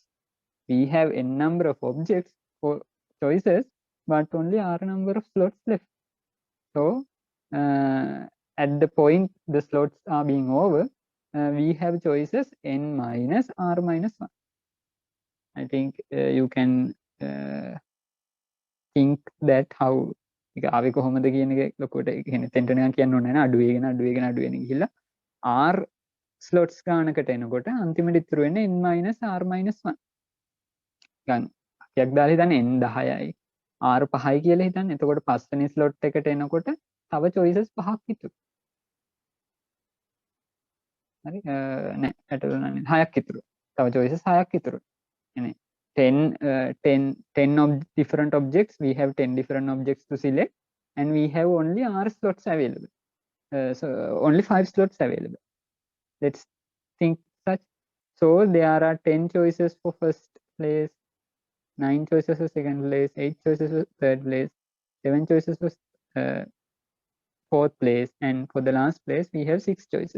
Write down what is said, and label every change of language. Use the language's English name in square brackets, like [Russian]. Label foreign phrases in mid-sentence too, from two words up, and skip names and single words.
[English] We have n number of objects for choices, but only r number of slots left. So at the point the slots are being over, we have choices n minus r minus 1. I think you can think that how [Sinhala] ආවේ කොහොමද කියන එක ලොකුවට කියන්නේ තෙන්ට නිකන් කියන්න ඕනේ නැහැ අඩුවේගෙන ගිහිල්ලා [English] r slots [Sinhala] ගානකට එනකොට අන්තිමට ඉතුරු වෙන්නේ [English] n minus r minus 1. [Sinhala] ගන්න. යක් දාලා හිතන්නේ n 10යි r 5යි කියලා හිතන්න. එතකොට පස්වෙනි slot එකට එනකොට තව choices 5ක් ඉතුරු. හරි නෑ ඇටල නෑ 6ක් ඉතුරු. තව choices 6ක් ඉතුරු. එනේ [English] 10 different objects. We have 10 different objects to select, and we have only r slots available. So only 5 slots available. Let's think such. So there are 10 choices for first place, 9 choices for second place, 8 choices for third place, 7 choices for fourth place, and for the last place we have 6 choices.